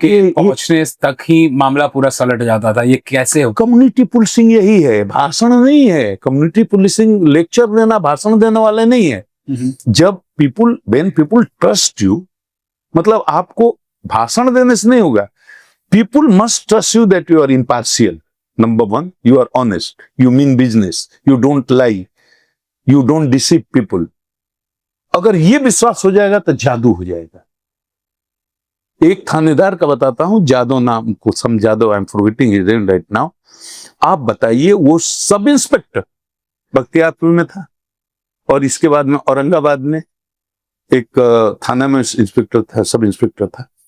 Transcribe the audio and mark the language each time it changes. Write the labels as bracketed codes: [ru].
[hi] पहुंचने तक ही मामला पूरा सलट जाता था, ये कैसे हो? कम्युनिटी पुलिसिंग यही है, भाषण नहीं है। कम्युनिटी पुलिसिंग लेक्चर देना, भाषण देने वाले नहीं है। [en] जब when people trust you, [hi] मतलब आपको भाषण देने से नहीं होगा, [en] People must trust you that you are impartial. Number 1, you are honest, you mean business, you don't lie, you don't deceive people. [hi] अगर ये विश्वास हो जाएगा तो जादू हो जाएगा। एक थानेदार का बताता हूं, जादव नाम को, सम Jadav, [en] I am forgetting his name right now. [hi] आप बताइए, वो सब इंस्पेक्टर बख्तियारपुर में था, और इसके बाद में औरंगाबाद में एक थाना में इंस्पेक्टर था, सब इंस्पेक्टर था।